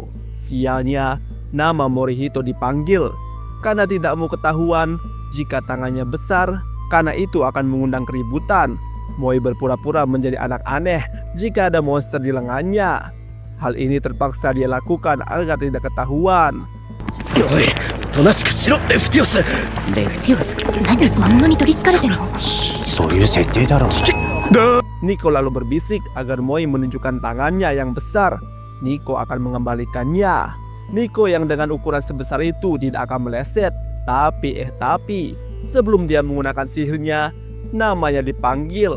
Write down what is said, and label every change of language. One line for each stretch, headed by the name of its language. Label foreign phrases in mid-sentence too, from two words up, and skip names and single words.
Indonesian: Sialnya, nama Morihito dipanggil karena tidak mau ketahuan jika tangannya besar, karena itu akan mengundang keributan. Moi berpura-pura menjadi anak aneh jika ada monster di lengannya. Hal ini terpaksa dia lakukan agar tidak ketahuan.
Japanese: おい、おとなしくしろ、レフティオス。レフティオス。何漫画に取りつかれてんの？そういう設定だろ。
Indonesian: Nico lalu berbisik agar Moi menunjukkan tangannya yang besar. Nico akan mengembalikannya. Nico yang dengan ukuran sebesar itu tidak akan meleset. Tapi sebelum dia menggunakan sihirnya, namanya dipanggil.